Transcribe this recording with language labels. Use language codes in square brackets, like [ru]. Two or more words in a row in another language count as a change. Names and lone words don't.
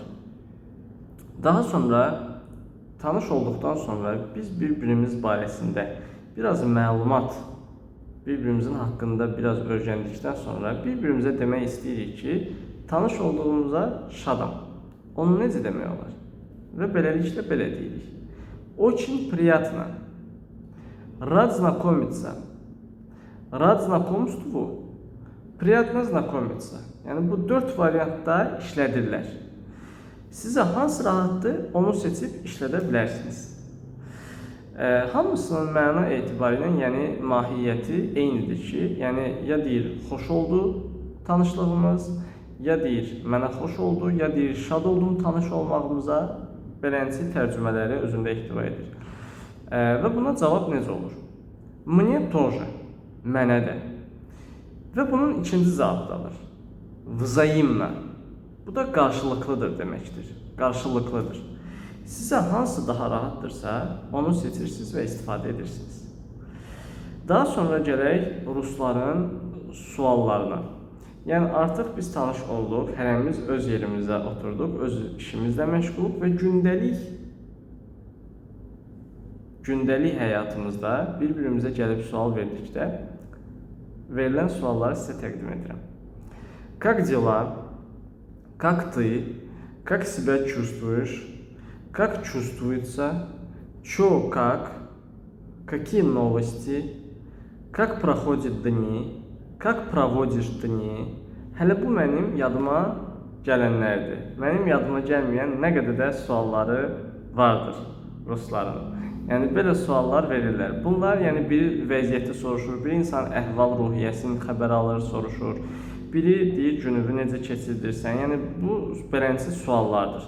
[az] Daha sonra, tanış olduqdan sonra biz bir-birimiz barəsində biraz məlumat, bir-birimizin haqqında biraz öyrəndikdən sonra bir-birimizə demək istəyirik ki, tanış olduğumuza şadam. Onu necə demək olar? Və beləliklə belə deyirik. [ru] Очень приятно. Рад знакомиться. Рад знакомству. Приятно знакомиться. [az] Yəni bu 4 variantda işlədirlər. Sizə hansı rahatdır, onu seçib işlədə bilərsiniz. Hamısının məna etibarilə, yəni mahiyyəti eynidir ki, yəni ya deyir xoş oldu tanışlığımız, ya deyir mənə xoş oldu, ya deyir şad oldum tanış olmağımıza, beləncə tərcümələri özündə ehtiva edir. Və buna cavab necə olur? [ru] Мне тоже, [az] mənə də. Və bunun ikinci cavabı da var. [ru] Взаимно. [az] Bu da qarşılıqlıdır deməkdir. Qarşılıqlıdır. Sizə hansı daha rahatdırsa, onu seçirsiniz və istifadə edirsiniz. Daha sonra gələk rusların suallarına. Yəni artıq biz tanış olduq, hərəmiz öz yerimizə oturduq, öz işimizlə məşğuluq və gündəlik həyatımızda bir-birimizə gəlib sual verdikdə verilən sualları sizə təqdim edirəm. [ru] Как дела? Как ты? Как себя чувствуешь? Как чувствуется? Чё, как? Какие новости? Как проходят дни? Как проводишь дни? [az] Hələ bu mənim yadıma gələnlərdir. Mənim yadıma gəlməyən nə qədər də sualları vardır rusların. Yəni belə suallar verirlər. Bunlar yəni biri vəziyyəti soruşur, biri insan əhval-ruhiyyəsini xəbər alır, soruşur. Biri deyir gününü necə keçirdirsən. Yəni bu beləncə suallardır.